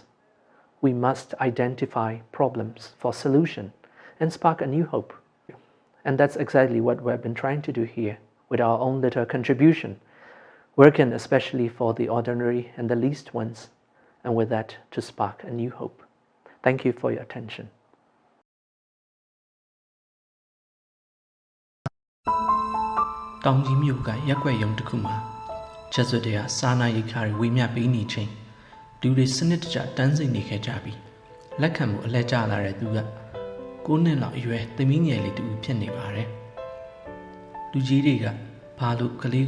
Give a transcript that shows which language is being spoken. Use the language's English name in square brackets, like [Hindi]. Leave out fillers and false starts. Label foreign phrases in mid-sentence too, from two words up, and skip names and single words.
[English] We must identify problems for solution and spark a new hope. And that's exactly what we've been trying to do here with our own little contribution, working especially for the ordinary and the least ones, and with that to spark a new hope. Thank you for your attention. [Burmese] တောင်ကြီးမြို့ကရက်ွက်ရုံတစ်ခုမှာချက်စွတ်တွေကစာနာရိက္ခာတွေဝေမျှပေးနေချိန်လူတွေစနစ်တကျတန်းစိတ်နေခဲ့ကြပြီးလက်ခံမှုအလဲကျလာတဲ့သူက9 နှစ်လောက်အရွယ်သမီးငယ်လေးတူဖြစ်နေပါတယ်လူကြီးတွေကဘာလို့ကလေး